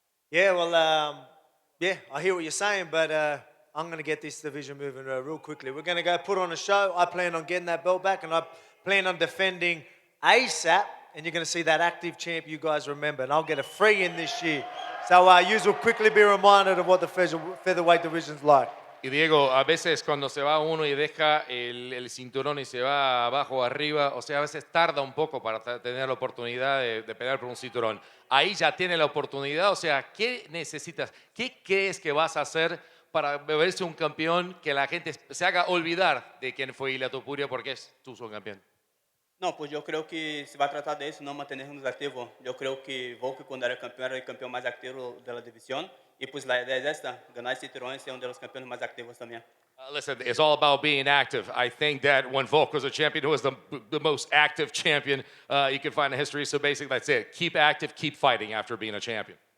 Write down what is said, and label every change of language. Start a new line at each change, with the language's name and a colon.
English: Yeah, well, I hear what you're saying, but I'm going to get this division moving real quickly. We're going to go put on a show. I plan on getting that belt back, and I plan on defending ASAP. And you're going to see that active champ you guys remember. And I'll get a free in this year. So you will quickly be reminded of what the featherweight division's like.
Spanish: Y Diego, a veces cuando se va uno y deja el cinturón y se va abajo o arriba, o sea, a veces tarda un poco para tener la oportunidad de pelear por un cinturón. Ahí ya tiene la oportunidad, o sea, ¿qué necesitas? ¿Qué crees que vas a hacer para verse un campeón que la gente se haga olvidar de quién fue Ilia Topuria porque es tu campeón? No, pues yo creo que se va a tratar de eso, no mantenernos activos. Yo creo que Volk, cuando era el campeón más activo de la división. Y pues la idea es esta, ganar el cinturón y ser uno de los campeones más activos también.
English: Listen, it's all about being active. I think that when Volk was a champion, who was the most active champion you can find in history. So basically, that's it. Keep active, keep fighting after being a champion.